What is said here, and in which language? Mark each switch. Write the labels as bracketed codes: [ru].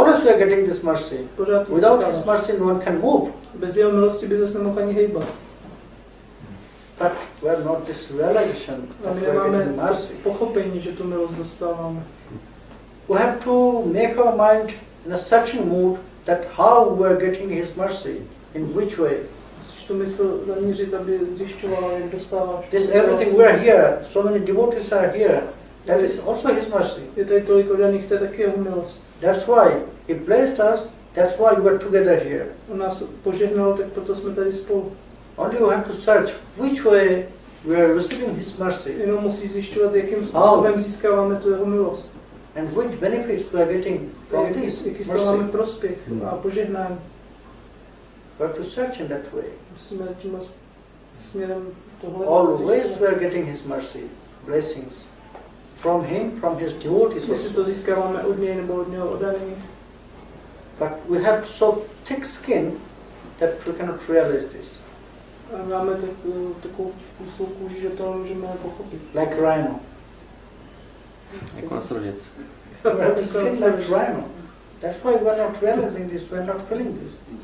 [en] Always we are getting this mercy. Without his mercy no one can move. [cs] Bez jeho milosti by zase nemohl ani hejbat. [en] But we have not this realization that we are getting mercy. [cs] Pochopení, že tu milost dostáváme. [en] We have to make our mind in a searching mood that how we are getting his mercy, in which way. [cs] Musíš tu mysl zaměřit, aby zjišťovala, jak dostáváš. [en] This everything we are here, so many devotees are here. That is also his mercy. [cs] Je tady tolik oddaných, to je taky jeho milost. [en] That's why he blessed us. That's why we are together here. [cs] On nás požehnal, tak proto jsme tady spolu. [en] Only you have to search which way we are receiving his mercy. [cs] Jenom musí zjišťovat, jakým způsobem získáváme tu jeho milost. [en] And which benefits we are getting from this [cs] jaký z toho máme prospěch a požehnání. [en] We have to search in that way. [cs] Musíme tím směrem tohle. [en] Always we are getting his mercy, blessings. From him, from his devotees. [cs] Jestli to získáváme od něj nebo od něho oddaný. [en] But we have so thick skin that we cannot realize this. [cs] A máme takovou kusou kůži, že to můžeme pochopit. [en] Like rhino. [cs] Jako nosorožec. [en] We have the skin like rhino. That's why we are not realizing this, we are not feeling this.